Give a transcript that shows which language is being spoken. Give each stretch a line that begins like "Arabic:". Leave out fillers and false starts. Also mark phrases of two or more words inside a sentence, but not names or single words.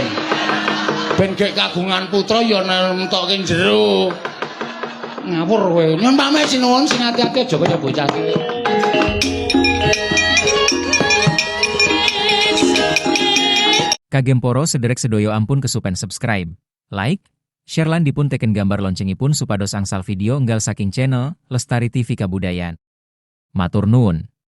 Javanese: Ben gek kagungan putra ya nentokke jero. Ngawur kowe. Nyun pamit sinuwun sing ati-ati aja kaya bocah cilik. Kagem poro sederek sedoyo ampun kesupen subscribe, like, share lan dipun teken gambar loncengipun supados angsal video enggal saking channel Lestari TV Kabudayan. Matur nuwun.